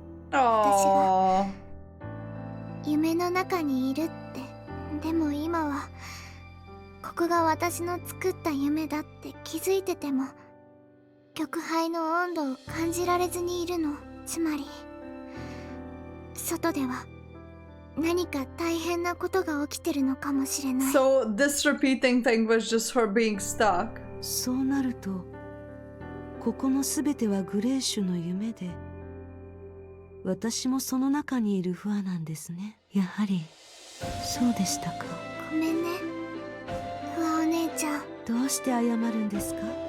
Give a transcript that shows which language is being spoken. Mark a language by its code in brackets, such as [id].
[ja] 私が夢の中にいるって。でも今はここが私の作った夢だって気づいてても極杯の温度を感じられずにいるの。つまり外では何か大変なことが起きてるのかもしれない。 [en] So this repeating thing was just her being stuck. [ja] そうなるとここのすべてはグレーシュの夢で、私もその中にいる不破なんですね。やはりそうでしたか。ごめんね不破お姉ちゃん。どうして謝るんですか？